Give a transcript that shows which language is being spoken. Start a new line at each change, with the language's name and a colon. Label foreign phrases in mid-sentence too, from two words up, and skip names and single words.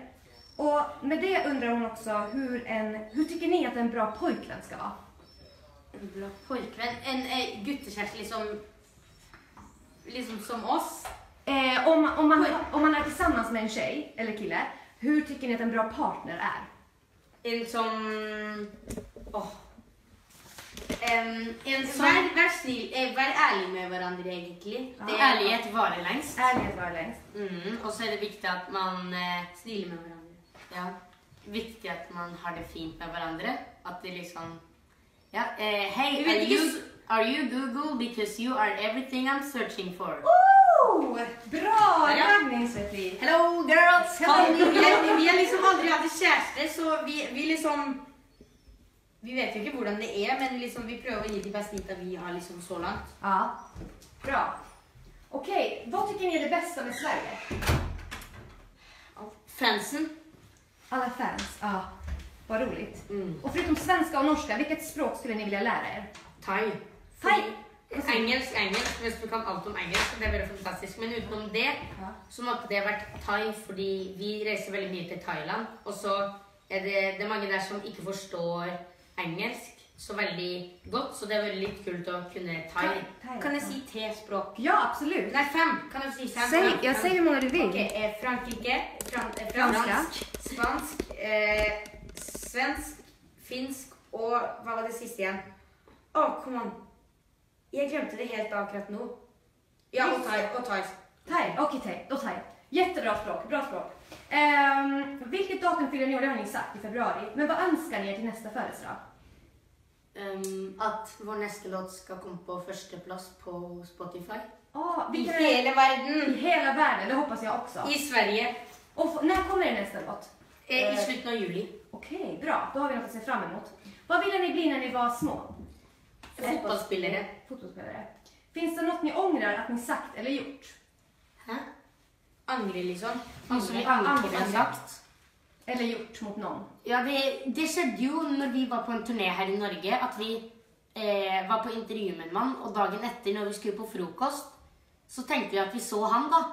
Swedish: Och med det undrar hon också hur tycker ni att en bra pojkvän ska vara? En bra pojkvän. En guttekärlek liksom. liksom som oss. Om man är tillsammans med en tjej eller kille, hur tycker ni att en bra partner är? En som...
Norwegian: Vær snill, vær ærlig med hverandre egentlig. Det er ærlighet varer lengst.
Swedish: Ärlighet var längst.
Norwegian: Og så er det viktig at man... Snille med hverandre. Ja, viktig at man har det fint med hverandre. At det liksom... Ja,
English: hey, are you Google because you are everything I'm searching for?
Swedish: Bra raggningsreplik!
English: Hello girls!
Norwegian: Vi har liksom aldri hatt kjæreste, så vi liksom... Vi vet jo ikke hvordan det er, men liksom, vi prøver å gi de beste hit vi har liksom så langt. Ja, bra.
Swedish: Okej, vad tycker ni är det bästa med Sverige? Fansen. Alla fans, ja. Vad roligt. Och förutom svenska och norska, vilket språk skulle ni vilja lära er? Thai. Thai?
Norwegian: Engelsk, hvis du kan alt om engelsk, det er veldig fantastisk. Men utenom det, så måtte det vært thai, fordi vi reiser veldig mye til Thailand. Og så er det mange der som ikke forstår engelsk så veldig godt, så det er veldig litt kult å kunne thai. Kan jeg si 3 språk? Ja, absolut. Nei, 5. Kan jeg si 5?
Swedish: Jag säger hur många du vill.
Norwegian: Ok, Frankrike, fransk, spansk, svensk, finsk, og hva var det siste igjen? Kom an. Jeg glemte det helt akkurat nå. Ja, og thai. Thai,
Swedish: okej, thai. Då thai. Jättebra språk, bra språk. Vilket datum fyller ni år? Det har ni sagt i februari. Men vad önskar ni er till nästa födelsedag?
Norwegian: At vår neste låt skal komme på førsteplass på Spotify. I hele verden.
Swedish: I hela världen, det hoppas jag också.
Norwegian: I Sverige.
Swedish: Och när kommer er nästa låt?
Norwegian: I slutten av juli.
Swedish: Okej, bra. Då har vi något att se fram emot. Vad ville ni bli när ni var små?
Norwegian: Fotballspillere.
Swedish: Fotbollsspelare. Finns det något ni ångrar att ni sagt eller gjort?
Norwegian: Hæ? Angre liksom. Altså vi aldri har sagt.
Swedish: Eller gjort mot någon?
Norwegian: Ja, det skjedde jo når vi var på en turné her i Norge, at vi var på intervju med en mann, og dagen etter når vi skulle på frokost, så tenkte vi at vi så han da.